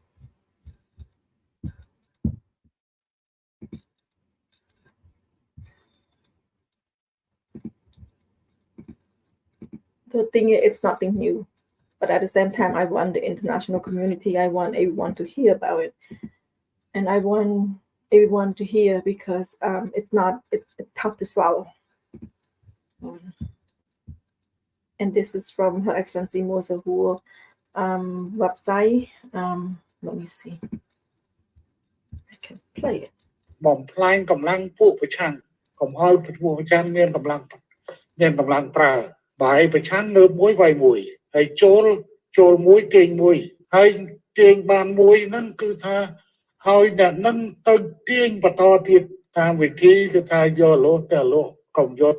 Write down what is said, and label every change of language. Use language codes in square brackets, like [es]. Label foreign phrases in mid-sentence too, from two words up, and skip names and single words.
[en] The thing is, it's nothing new, but at the same time, I want the international community, I want everyone to hear about it, and I want everyone to hear, because it's tough to swallow. And this is from Her Excellency Mosahur website. Let me see. I can play it. [km] បំផ្លាញកម្លាំងពួកប្រឆាំងកុំឲ្យពួកប្រឆាំងមានកម្លាំងប្រើបាយប្រឆាំងលើមួយវាយមួយហើយចូលមួយទាញមួយហើយទាញបានមួយហ្នឹងគឺថាឲ្យអ្នកហ្នឹងទៅទាញបន្តទៀតតាមវិធីគឺថាយកលោទៅលោកកុំយក